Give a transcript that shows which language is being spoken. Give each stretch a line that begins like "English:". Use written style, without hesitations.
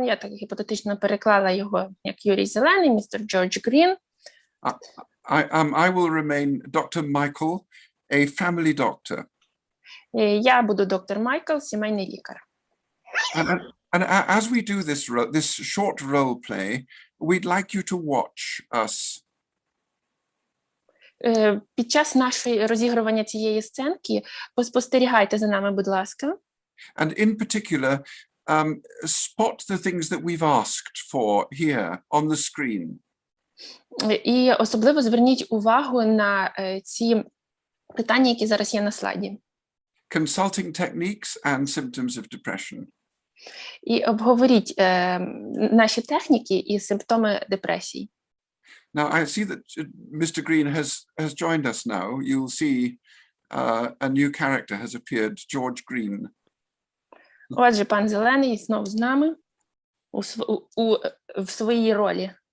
Ukrainian: Я так гіпотетично переклала його як Юрій Зелений, містер Джордж Грін.
English: I will remain Dr. Michael, a family doctor.
Ukrainian: Я буду доктор Майкл, сімейний лікар.
English: And as we do this short role play, we'd like you to watch us.
Ukrainian: Під час нашої розігрування цієї сценки поспостерігайте за нами, будь ласка.
English: And in particular, spot the things that we've asked for here on the screen.
Ukrainian: І особливо зверніть увагу на ці питання, які зараз є на слайді.
English: Consulting techniques and symptoms of depression.
Ukrainian: І обговоріть наші техніки і симптоми депресії.
English: Now, I see that Mr. Green has joined us now. You'll see a new character has appeared, George Green.
Ukrainian: Отже, пан Зелений знову з нами в своїй ролі.